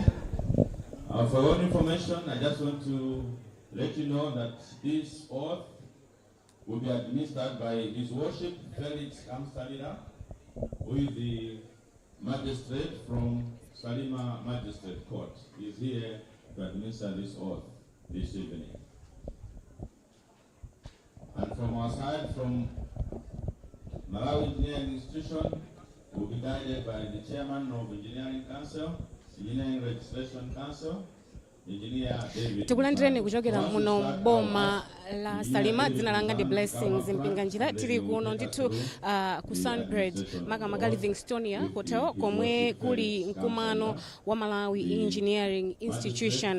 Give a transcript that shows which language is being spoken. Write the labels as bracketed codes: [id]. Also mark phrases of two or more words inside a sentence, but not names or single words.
[en] For your information, I just want to let you know that this oath will be administered by His Worship Felix Amstalida, who is the magistrate from Salima Magistrate Court. He is here to administer this oath this evening. And from our side, from Malawi Engineering Institution, will be guided by the Chairman of Engineering Council, Engineering Registration Council, [ny] tikulandireni kuchokera muno boma la Salima. Dzina langa ndi Blessings Mpinganjira. Tili kuno ndithu ku Sunbird makamaka Livingstonia Hotel, komwe kuli mkumano wa Malawi Engineering Institution.